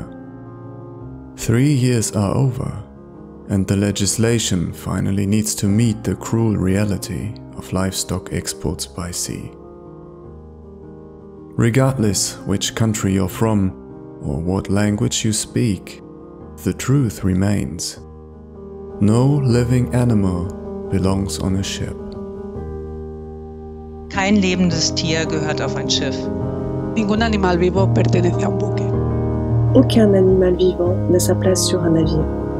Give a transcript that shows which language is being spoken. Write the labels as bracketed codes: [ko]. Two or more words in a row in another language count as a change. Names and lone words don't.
[en] 3 years are over, and the legislation finally needs to meet the cruel reality of livestock exports by sea. Regardless which country you're from or what language you speak, the truth remains. No living animal belongs on a ship. [de] Kein lebendes Tier gehört auf ein Schiff. [es] Ningún animal vivo pertenece a un buque. [fr] Aucun animal vivant n'a sa place sur un navire.